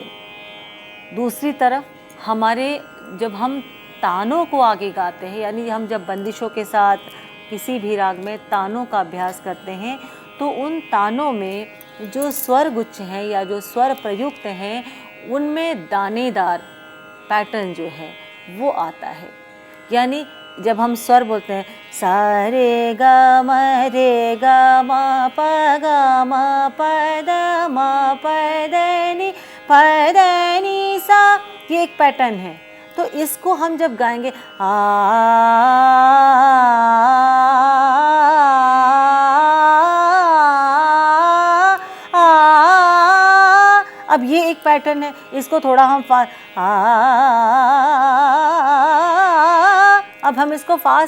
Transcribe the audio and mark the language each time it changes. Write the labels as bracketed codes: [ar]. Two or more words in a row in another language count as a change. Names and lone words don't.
[hi] दूसरी तरफ हमारे जब हम तानों को आगे गाते हैं, यानी हम जब बंदिशों के साथ किसी भी राग में तानों का अभ्यास करते हैं, तो उन तानों में जो स्वर गुच्छ हैं या जो स्वर प्रयुक्त हैं उनमें दानेदार पैटर्न जो है वो आता है। यानी जब हम स्वर बोलते हैं सा रे ग म रे ग म प ग म प द म प द नि प द नि सा, ये एक पैटर्न है। तो इसको हम जब गाएंगे अब ये एक पैटर्न है, इसको थोड़ा हम अब हम इसको फास्ट